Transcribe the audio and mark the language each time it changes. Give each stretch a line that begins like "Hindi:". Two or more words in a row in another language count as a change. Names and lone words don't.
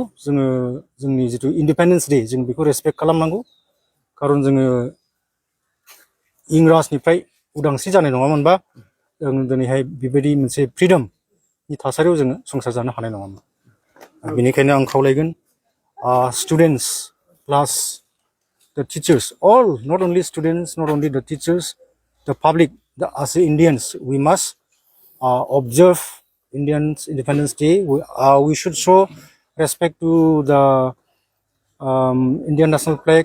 Bodo: जोङो जोंनि जितु
English: Independence Day
Bodo: जों बेखौ रेसपेक्ट खालामनांगौ, खारन जोङो इंराजनिफ्राय उदांस्रि जानाय नङामोनबा जों दिनैहाय बेबायदि मोनसे फ्रिडमनि थासारियाव जोङो संसार जानो हानाय नङामोन। बेनिखायनो आं खावलायगोन
English: students plus the teachers, all, not only students, not only the teachers, the public, as Indians, we must observe Indians Independence Day. We should show respect to the Indian national flag.